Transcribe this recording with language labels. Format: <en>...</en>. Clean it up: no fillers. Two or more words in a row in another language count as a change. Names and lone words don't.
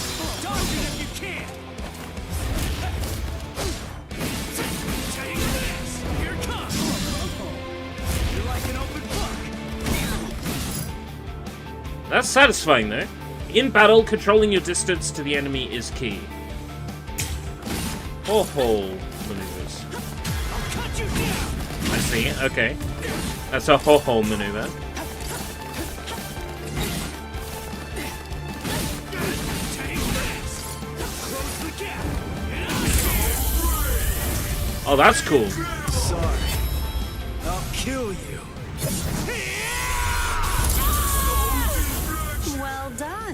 <en>That's satisfying, though. In battle, controlling your distance to the enemy is key. Ho-ho maneuvers. I see, okay. That's a ho-ho maneuver. Oh, that's cool. Sorry. I'll kill you. Well done.</en>